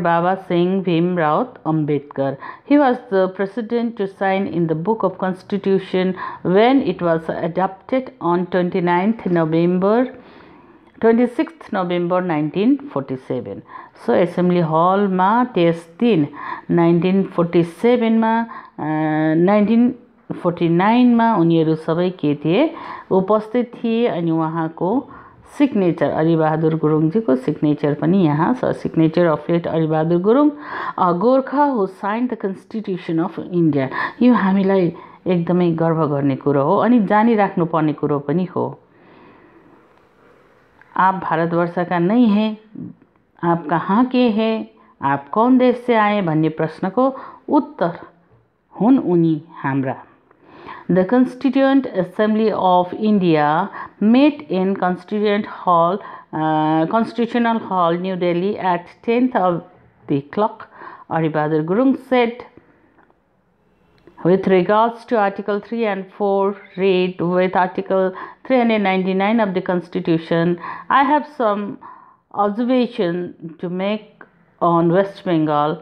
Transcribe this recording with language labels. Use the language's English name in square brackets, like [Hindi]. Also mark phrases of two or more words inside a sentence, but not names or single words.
[English] Baba Singh Bhim Rao Ambedkar. He was the president to sign in the Book of Constitution when it was adopted on 26th November 1947. [Nepali] So Assembly Hall ma त्यस दिन 1947 मा 1949 मा उनीहरू सबै के थिए, उपस्थित थिए अनि उहाँको सिग्नेचर अरिबहादुर गुरुङजीको सिग्नेचर पनि यहाँ छ। [English] signature of late Aribahadur Gurung a Gorkha who sign the constitution of India. [Nepali] यो हामीलाई एकदमै गर्व गर्ने कुरो हो अनि जानिराख्नु पर्ने कुरो पनि हो। [Hindi] आप भारतवर्ष का नहीं है, आप कहाँ के हैं, आप कौन देश से आए [Nepali] भन्ने प्रश्नको उत्तर हुन् उनी हाम्रा। [English] The Constituent Assembly of India met in Constitutional Hall, New Delhi at 10th of the clock. Aribahadur Gurung said, with regards to Article 3 and 4, read with Article 399 of the Constitution, I have some observation to make on West Bengal.